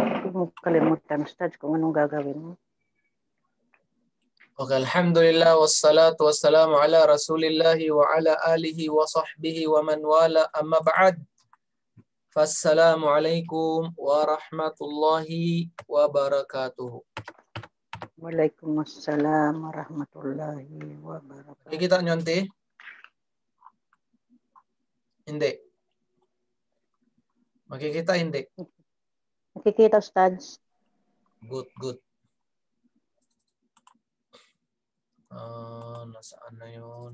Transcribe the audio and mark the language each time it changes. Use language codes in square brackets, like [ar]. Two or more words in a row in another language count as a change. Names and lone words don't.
[tl] mo kalimutan, Ustad, kung anong gagawin mo. [ar] Okay, الحمد لله والصلاة والسلام على رسول الله وعلى آله وصحبه ومن والاه أما بعد. فالسلام عليكم ورحمة الله وبركاته. وعليكم السلام ورحمة الله وبركاته. [tl] Nakikita nyo, Auntie? Hindi. Makikita, hindi? Nakikita, Ustad. Good. Nasaan na yun?